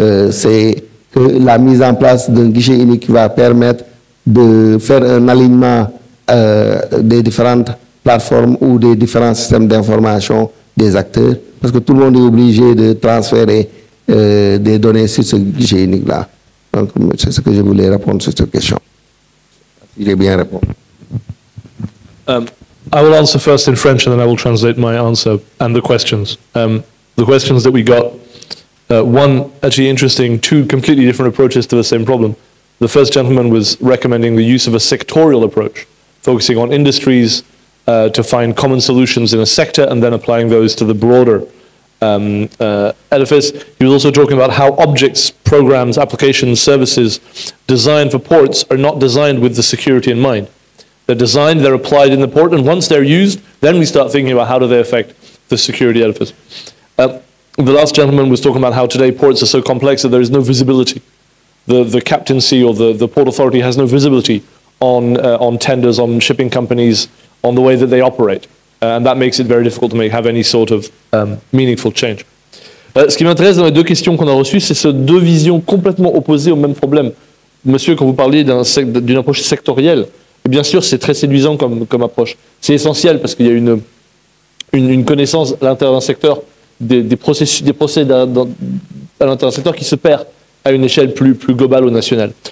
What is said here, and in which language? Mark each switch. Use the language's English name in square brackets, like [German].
[French] C'est que la mise en place d'un guichet unique va permettre de faire un alignement des différentes plateformes ou des différents systèmes d'information des acteurs, parce que tout le monde est obligé de transférer des données sur ce guichet unique-là. Donc, c'est ce que je voulais répondre sur cette question. J'ai bien répondu. [English] I will answer first in French and then I will translate my answer and the questions. The questions that we got, one actually interesting, two completely different approaches to the same problem. The first gentleman was recommending the use of a sectorial approach, focusing on industries to find common solutions in a sector and then applying those to the broader edifice. He was also talking about how objects, programs, applications, services designed for ports are not designed with the security in mind. They're designed, they're applied in the port, and once they're used, then we start thinking about how do they affect the security edifice. The last gentleman was talking about how today ports are so complex that there is no visibility. The captaincy or the port authority has no visibility on tenders, on shipping companies, on the way that they operate. And that makes it very difficult to have any sort of meaningful change. [French] Ce qui m'intéresse dans les deux questions qu'on a reçues, c'est ces deux visions complètement opposées au même problème. Monsieur, quand vous parliez d'une approche sectorielle, et bien sûr c'est très séduisant comme approche. C'est essentiel parce qu'il y a une connaissance à l'intérieur d'un secteur, des procès à l'intérieur d'un secteur qui se perd à une échelle plus globale ou nationale.